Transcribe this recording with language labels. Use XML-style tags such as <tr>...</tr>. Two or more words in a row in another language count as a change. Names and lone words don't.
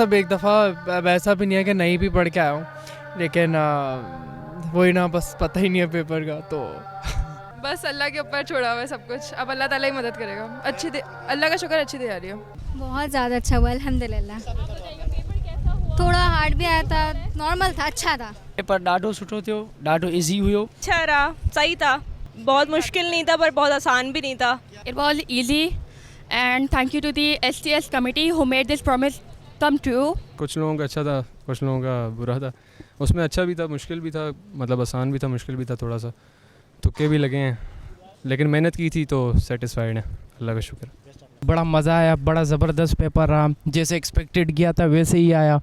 <hi>सब एक दफ़ा अब ऐसा भी नहीं है कि नहीं भी पढ़ के आया हूँ, लेकिन वही ना, बस पता ही नहीं है पेपर का, तो बस अल्लाह के ऊपर छोड़ा हुआ है सब कुछ। अब अल्लाह ताला ही मदद करेगा। अल्लाह का शुक्र, अच्छी तैयारी हो। बहुत ज़्यादा अच्छा हुआ अल्हम्दुलिल्लाह। थोड़ा हार्ड भी आया था, नॉर्मल था, अच्छा था।</hi> <sd>पेपर ॾाढो सुठो थियो, ॾाढो इजी हुयो।</sd> <hi>अच्छा रहा, सही था, बहुत मुश्किल नहीं था पर बहुत आसान भी नहीं था।</hi> <en>It was easy and thank you to the STS committee who made this promise come true.</en> <hi>कुछ लोगों का अच्छा था, कुछ लोगों का बुरा था। उसमें अच्छा भी था, मुश्किल भी था, मतलब आसान भी था, मुश्किल भी था, थोड़ा सा तुक्के भी लगे हैं, लेकिन मेहनत की थी तो सेटिस्फाइड है, अल्लाह का शुक्र। बड़ा मज़ा आया, बड़ा ज़बरदस्त पेपर रहा, जैसे एक्सपेक्टेड किया था वैसे ही आया।</hi>